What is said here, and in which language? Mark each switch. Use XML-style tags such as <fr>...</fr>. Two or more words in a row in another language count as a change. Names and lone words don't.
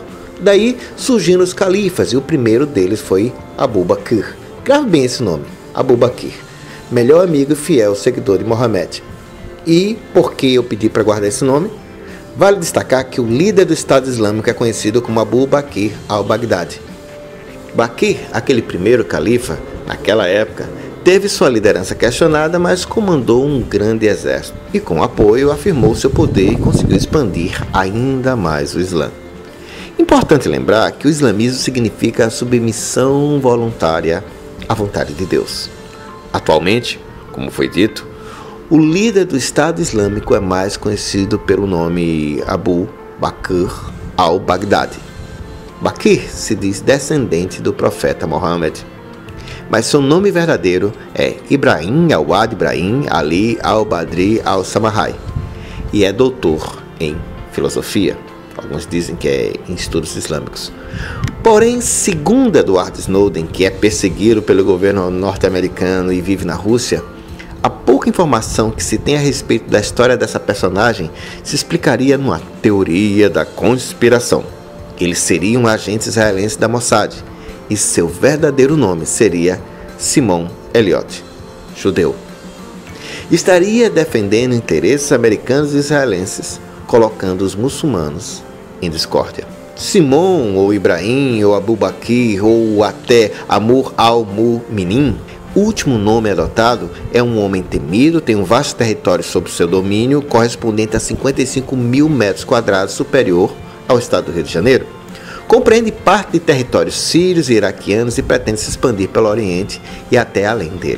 <pt>Daí surgiram os califas e o primeiro deles foi Abu Bakr. Grave bem esse nome, Abu Bakr, melhor amigo e fiel seguidor de Mohammed. E por que eu pedi para guardar esse nome? Vale destacar que o líder do Estado Islâmico é conhecido como Abu Bakr al-Baghdadi. Bakr, aquele primeiro califa, naquela época, teve sua liderança questionada, mas comandou um grande exército e, com apoio, afirmou seu poder e conseguiu expandir ainda mais o Islã. Importante lembrar que o islamismo significa a submissão voluntária à vontade de Deus. Atualmente, como foi dito, o líder do Estado Islâmico é mais conhecido pelo nome Abu Bakr al-Baghdadi. Bakr se diz descendente do profeta Mohammed, mas seu nome verdadeiro é Ibrahim al-Wad Ibrahim Ali al-Badri al-Samahai e é doutor em filosofia. Alguns dizem que é em estudos islâmicos. Porém, segundo Edward Snowden, que é perseguido pelo governo norte-americano e vive na Rússia, a pouca informação que se tem a respeito da história dessa personagem se explicaria numa teoria da conspiração. Ele seria um agente israelense da Mossad e seu verdadeiro nome seria Simon Elliot, judeu. Estaria defendendo interesses americanos e israelenses, colocando os muçulmanos em discórdia. Simon, ou Ibrahim, ou Abu Bakr, ou até Amr al-Mu'minin, o último nome adotado, é um homem temido, tem um vasto território sob seu domínio, correspondente a 55 mil metros quadrados, superior ao estado do Rio de Janeiro. Compreende parte de territórios sírios e iraquianos e pretende se expandir pelo Oriente e até além dele.</pt>